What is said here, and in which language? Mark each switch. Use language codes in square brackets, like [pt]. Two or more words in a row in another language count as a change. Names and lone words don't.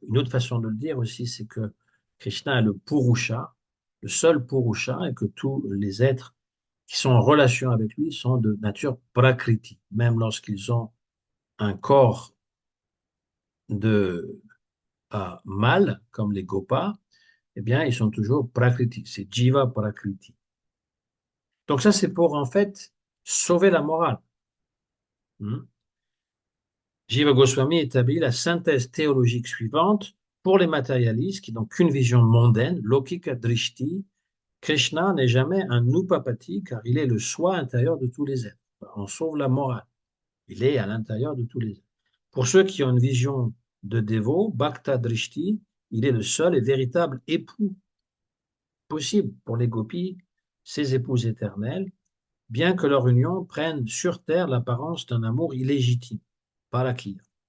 [fr] Une autre façon de le dire aussi, c'est que Krishna est le Purusha, le seul Purusha, et que tous les êtres qui sont en relation avec lui sont de nature prakriti, même lorsqu'ils ont un corps de mâle, comme les gopas, eh bien, ils sont toujours prakriti, c'est [sa] jiva prakriti. [fr] Donc ça, c'est pour en fait sauver la morale. Hmm. Jiva Goswami établit la synthèse théologique suivante pour les matérialistes qui n'ont qu'une vision mondaine, [sa] Lokika Drishti. [fr] Krishna n'est jamais un upapati car il est le soi intérieur de tous les êtres. On sauve la morale. Il est à l'intérieur de tous les êtres. Pour ceux qui ont une vision de dévot, [sa] Bhakta Drishti, [fr] il est le seul et véritable époux possible pour les gopis, ses épouses éternelles, bien que leur union prenne sur terre l'apparence d'un amour illégitime, parakya.